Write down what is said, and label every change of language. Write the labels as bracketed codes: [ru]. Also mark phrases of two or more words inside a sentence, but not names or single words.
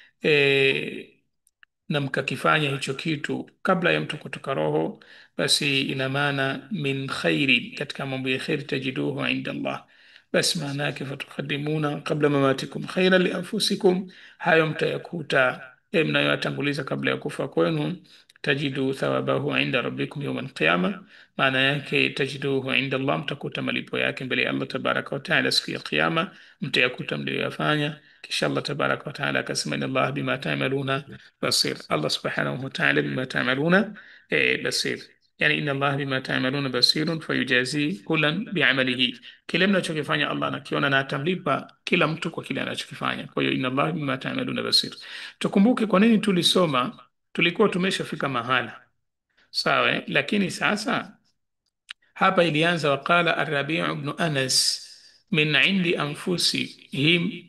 [sw] na mkakifanya hicho kitu kabla ya mtu kutoka roho, basi ina maana [ar] من خير, [sw] katika mambo ya khairi, [ar] تجدوه عند الله, [sw] basi maana yake [ar] فتقدمون قبل مماتكم خيرا لأنفسكم, [sw] hayo mtayakuta mnayoyatanguliza kabla ya kufa kwenu, [ar] تجدون ثوابه عند ربكم يوم القيامة, [sw] maana yake [ar] تجدوه عند الله, [sw] mtakuta malipo yake mbele ya Allah [ar] تبارك وتعالى [sw] siku ya Kiyama, mtayakuta mliyoyafanya. Kisha Allah [ar] تبارك وتعالى [sw] akasema, [ar] إن الله بما تعملون بصير الله سبحانه وتعالى بما تعملون بصير يعني إن الله بما تعملون بصير فيجازي كلا بعمله, [sw] kile mnachokifanya Allah anakiona na atamlipa kila mtu kwa kile anachokifanya. Kwa hiyo [ar] إن الله بما تعملون بصير. [sw] Tukumbuke kwa nini tulisoma, tulikuwa tumeshafika mahala sawa, lakini sasa hapa ilianza [ar] وقال الربيع بن أنس من عند أنفسهم.